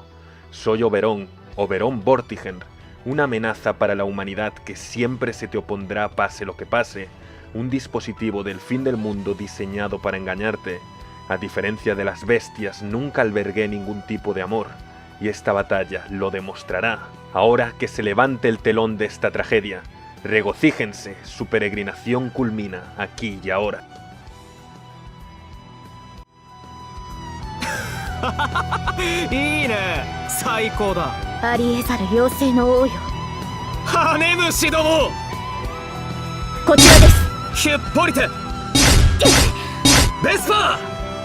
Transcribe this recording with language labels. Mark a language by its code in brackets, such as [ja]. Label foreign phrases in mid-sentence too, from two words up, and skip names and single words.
[es] Soy Oberon Vortigern, una amenaza para la humanidad que siempre se te opondrá pase lo que pase, un dispositivo del fin del mundo diseñado para engañarte. A diferencia de las bestias, nunca albergué ningún tipo de amor, y esta batalla lo demostrará. Ahora que se levante el telón de esta tragedia, regocíjense, su peregrinación culmina aquí y ahora. [ja] いいね、最高だ。ありえざる妖精の王よ、羽虫ども、こちらです。ひゅっぽりてベスパー、